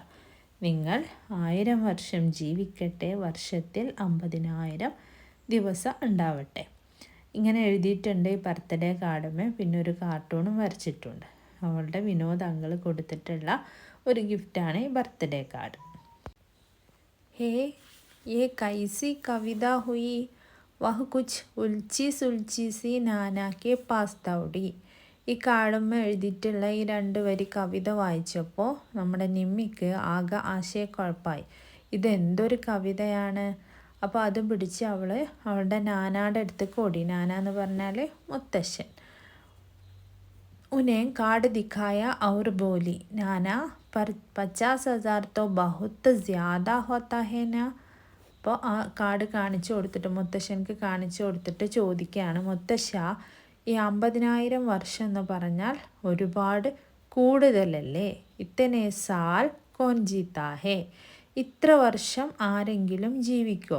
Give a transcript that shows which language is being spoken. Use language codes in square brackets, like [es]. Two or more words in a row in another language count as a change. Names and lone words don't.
[ml] നിങ്ങൾ 1000 വർഷം ജീവിക്കട്ടെ, വർഷത്തിൽ 50,000 ദിവസം ഉണ്ടാവട്ടെ. ഇങ്ങനെ എഴുതിയിട്ടുണ്ട് ഈ [en] birthday card. [ml] പിന്നെ ഒരു കാർട്ടൂണും വരച്ചിട്ടുണ്ട്. അവളുടെ വിനോദ് അങ്കിൾ കൊടുത്തിട്ടുള്ള ഒരു ഗിഫ്റ്റാണ് ഈ [en] birthday card. [hi] ഹേ ये कैसी कविता हुई. वह कुछ उलझी सुलझी सी नाना के पास दौड़ी. [ml] ഈ കാർഡുമ്മ എഴുതിയിട്ടുള്ള ഈ 2 വരി കവിത വായിച്ചപ്പോൾ നമ്മുടെ നിമ്മിക്ക് ആകെ ആശയക്കുഴപ്പമായി. ഇതെന്തൊരു കവിതയാണ്. അപ്പോൾ അത് പിടിച്ച് അവളുടെ നാനാടെ അടുത്തേക്ക് ഓടി. നാന എന്ന് പറഞ്ഞാൽ മുത്തശ്ശൻ. [hi] उन्हें कार्ड दिखाया और बोली, नाना पर 50,000 तो बहुत ज़्यादा होता है ना. [ml] അപ്പോൾ ആ കാർഡ് കാണിച്ചു കൊടുത്തിട്ട് മുത്തശ്ശനക്ക് കാണിച്ചു കൊടുത്തിട്ട് ചോദിക്കുകയാണ്, മുത്തശ്ശ ഈ 50,000 വർഷം എന്ന് പറഞ്ഞാൽ ഒരുപാട് കൂടുതലല്ലേ. [hi] इतने साल कौन जीता है. [ml] ഇത്ര വർഷം ആരെങ്കിലും ജീവിക്കോ?